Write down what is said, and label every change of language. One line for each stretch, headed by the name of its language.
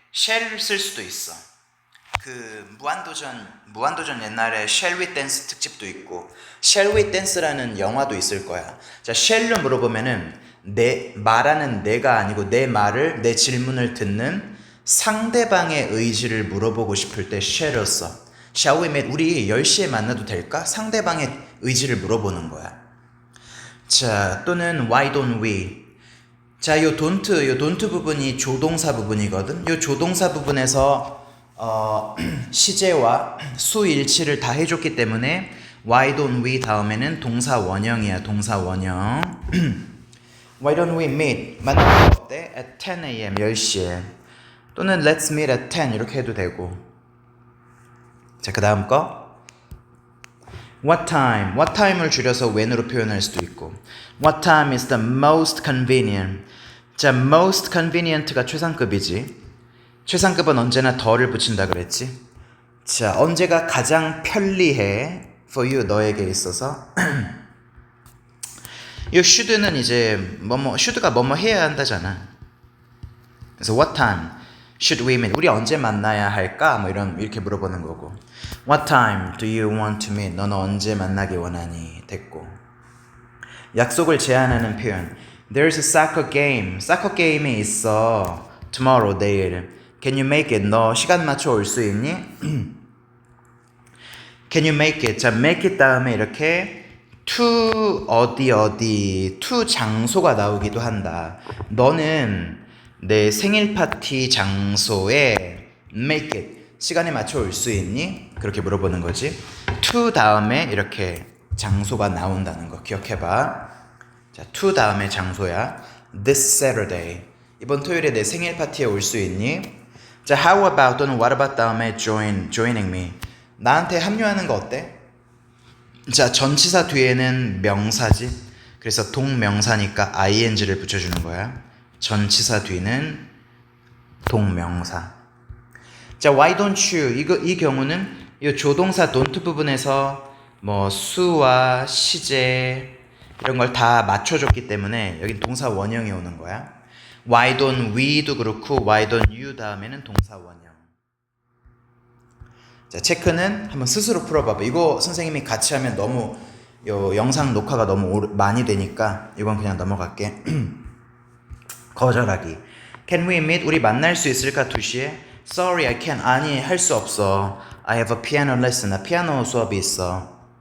Korean: shall을 쓸 수도 있어. 그 무한도전 옛날에 Shall We Dance 특집도 있고 Shall We Dance라는 영화도 있을 거야. 자, shall로 물어보면은 말하는 내가 아니고 내 말을 내 질문을 듣는 상대방의 의지를 물어보고 싶을 때 shall을 써.
English: Shall we meet?
Korean: 우리 10시에 만나도 될까? 상대방의 의지를 물어보는 거야. 자, 또는
English: why don't we?
Korean: 자, 요 don't 부분이 조동사 부분이거든. 요 조동사 부분에서 시제와 수일치를 다 해줬기 때문에
English: why don't we
Korean: 다음에는 동사 원형이야. 동사 원형.
English: Why don't we meet?
Korean: 만나는 거 어때?
English: At 10 a.m.
Korean: 10시에. 또는
English: let's meet at 10
Korean: 이렇게 해도 되고. 자, 그 다음 거.
English: What time?
Korean: What time을 줄여서 when으로 표현할 수도 있고.
English: What time is the most convenient?
Korean: 자, most convenient가 최상급이지. 최상급은 언제나 더를 붙인다 그랬지. 자, 언제가 가장 편리해?
English: For you,
Korean: 너에게 있어서. 이 should는 이제 should가 뭐뭐 해야 한다잖아. 그래서
English: what time should we meet?
Korean: 우리 언제 만나야 할까? 뭐 이렇게 물어보는 거고.
English: What time do you want to meet?
Korean: 너는 언제 만나기 원하니? 됐고. 약속을 제안하는 표현.
English: There's a soccer game.
Korean: soccer 게임이 있어.
English: Tomorrow,
Korean: 내일.
English: Can you make it?
Korean: 너 시간 맞춰 올 수 있니?
English: Can you make it?
Korean: 자, make it 다음에 이렇게 to 어디 to 장소가 나오기도 한다. 너는 내 생일 파티 장소에 make it 시간에 맞춰 올 수 있니? 그렇게 물어보는 거지. to 다음에 이렇게 장소가 나온다는 거 기억해봐. 자, to 다음에 장소야.
English: This Saturday.
Korean: 이번 토요일에 내 생일 파티에 올 수 있니?
English: 자, how about
Korean: 또는
English: what about
Korean: 다음에
English: joining me.
Korean: 나한테 합류하는 거 어때? 자, 전치사 뒤에는 명사지. 그래서 동명사니까 ing를 붙여주는 거야. 전치사 뒤는 동명사. 자,
English: why don't you?
Korean: 이 경우는 이 조동사 don't 부분에서 뭐 수와 시제 이런 걸 다 맞춰줬기 때문에 여긴 동사 원형이 오는 거야.
English: Why don't we도
Korean: 그렇고 why don't you 다음에는 동사 원형. 자, 체크는 한번 스스로 풀어봐봐. 이거 선생님이 같이 하면 너무 요 영상 녹화가 너무 많이 되니까 이건 그냥 넘어갈게. 거절하기.
English: Can we meet?
Korean: 우리 만날 수 있을까? 2시에?
English: Sorry, I can't.
Korean: 아니, 할 수 없어.
English: I have a piano lesson.
Korean: 나 피아노 수업이 있어.